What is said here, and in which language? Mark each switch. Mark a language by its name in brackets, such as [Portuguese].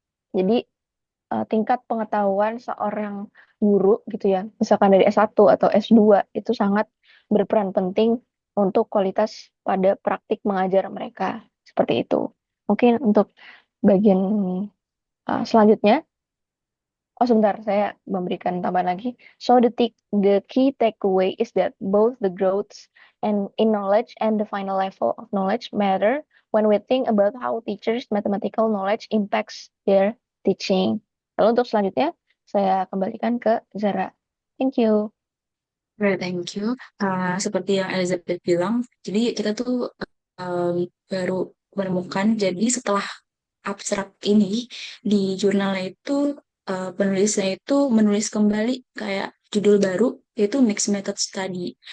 [Indonesian] Jadi tingkat pengetahuan seorang guru gitu ya, misalkan dari S1 atau S2 itu sangat berperan penting untuk kualitas pada praktik mengajar mereka. Seperti itu. Mungkin untuk bagian selanjutnya, oh sebentar, saya memberikan tambahan lagi. [English] So the key takeaway is that both the growths and in knowledge and the final level of knowledge matter when we think about how teachers' mathematical knowledge impacts their teaching. [Indonesian] Lalu untuk selanjutnya, saya kembalikan ke Zara. [English] Thank you. Right, thank you. [Indonesian] Seperti yang Elizabeth bilang, jadi kita tuh baru menemukan, jadi setelah abstrak ini di jurnalnya itu penulisnya itu menulis kembali kayak judul baru yaitu mixed method study.